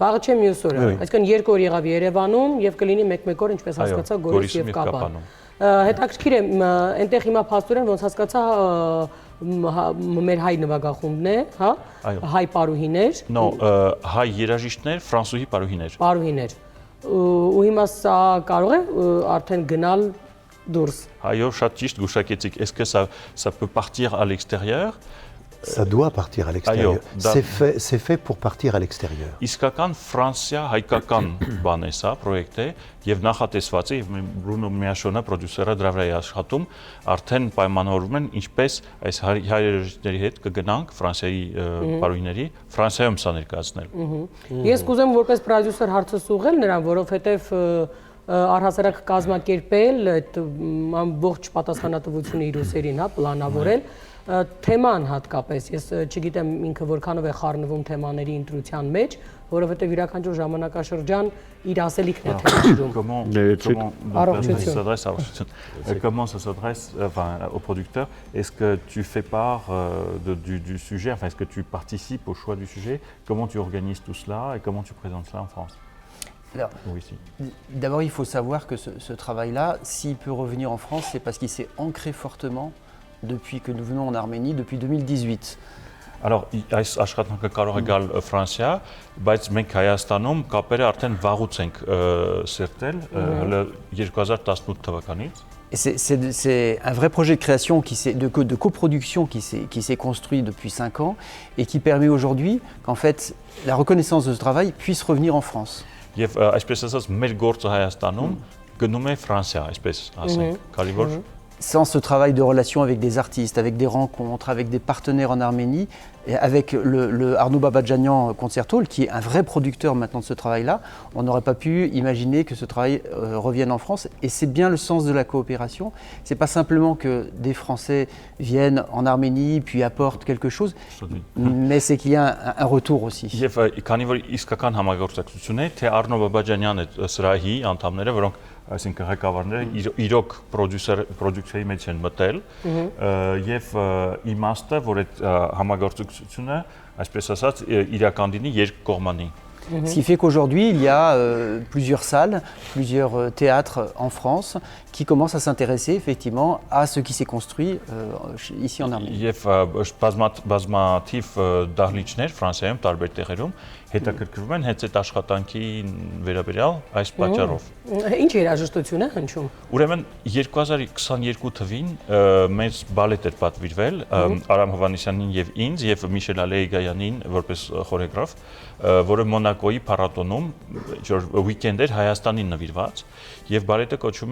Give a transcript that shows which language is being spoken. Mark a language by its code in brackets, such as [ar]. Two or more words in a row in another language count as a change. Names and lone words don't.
[hy] Վաղը չէ մյուս օրը։ Այսինքն 2 օր եղավ Երևանում եւ կլինի 1 օր, ինչպես հասկացա, Գորիս եւ Կապան։ Հետաքրքիր է, այնտեղ հիմա փաստորեն ոնց հասկացա մեր հայ նվագախումբն է, հա? Հայ պարուհիներ։ No, հայ երաժիշտներ, ֆրանսուհի պարուհիներ։ Պարուհիներ։ Ու հիմա սա կարող է արդեն գնալ դուրս։ Այո, շատ ճիշտ գուշակեցիք, [fr] est-ce que ça peut partir à l'extérieur? Ça doit partir à l'extérieur. C'est fait pour partir à l'extérieur. [hy] Իսկական Ֆրանսիա հայկական բան է սա, պրոյեկտ է, եւ նախատեսված է, եւ Բրունո Միաշոնը, պրոդյուսերը դրա վրա է աշխատում, արդեն պայմանավորվում են ինչպես այս հայրենիների հետ կգնանք Ֆրանսիայի պարուհիների, Ֆրանսիայում սա ներկայացնել։ Ես կուզեմ որպես պրոդյուսեր հարցս ուղղել նրան, որովհետեւ առհասարակ կազմակերպել այդ ամբողջ պատասխանատվությունը իր ուսերին, հա, պլանավորել թեման հատկապես, ես չգիտեմ ինքը որքանով է խառնվում թեմաների ընտրության մեջ, որովհետև յուրաքանչյուր ժամանակաշրջան իր ասելիքն է թեմաներում։ [fr] Comment ça s'adresse au producteur? Est-ce que tu fais part du sujet, enfin est-ce que tu participes au choix du sujet? Comment tu organises tout cela et comment tu présentes cela en France? Alors, d'abord, il faut savoir que ce travail-là, s'il peut revenir en France, c'est parce qu'il s'est ancré fortement depuis que nous venons en Arménie, depuis 2018. Alors, [hy] այս աշխատանքը կարող է գալ Ֆրանսիա, բայց մենք Հայաստանում կապերը արդեն վաղուց ենք սերտել, 2018 թվականից։ [fr] C'est un vrai projet de création, de coproduction qui s'est construit depuis 5 ans et qui permet aujourd'hui qu'en fait, la reconnaissance de ce travail puisse revenir en France. [hy] Եվ այսպես ասած, մեր գործը Հայաստանում գնում է Ֆրանսիա, այսպես ասենք, քանի որ [fr] sans ce travail de relation avec des artistes, avec des rencontres, avec des partenaires en Arménie, et avec le Arnaud Babadjanian Concerto, qui est un vrai producteur maintenant de ce travail-là, on n'aurait pas pu imaginer que ce travail revienne en France. Et c'est bien le sens de la coopération. C'est pas simplement que des Français viennent en Arménie puis apportent quelque chose, mais c'est qu'il y a un retour aussi. [hy] Եվ քանի որ իսկական համագործակցություն է, թե Արնո Բաբաջանյանը սրահի անդամները, որոնք այսինքն ղեկավարները իրոք պրոդուկցիայի մեջ են մտել եւ իմաստը, որ այդ համագործակցությունը, այսպես ասած, իրական լինի երկկողմանի։ [fr] Ce qui fait qu'aujourd'hui, il y a plusieurs salles, plusieurs théâtres en France qui commencent à s'intéresser effectivement à ce qui s'est construit ici en Arménie. [hy] Եվ բազմաթիվ դահլիճներ Ֆրանսիայում տարբեր տեղերում հետաքրքրվում են հենց այդ աշխատանքի վերաբերյալ այս պատճառով։ Ինչ երաժշտություն է հնչում։ Ուրեմն 2022 թվին մեծ բալետ էր պատվիրվել Արամ Հովհաննիսյանին եւ ինձ եւ Միշել Ալեիգայանին որպես խորեգրաֆ, որը Մոնակոյի փառատոնում weekend էր Հայաստանին նվիրված եւ բալետը կոչվում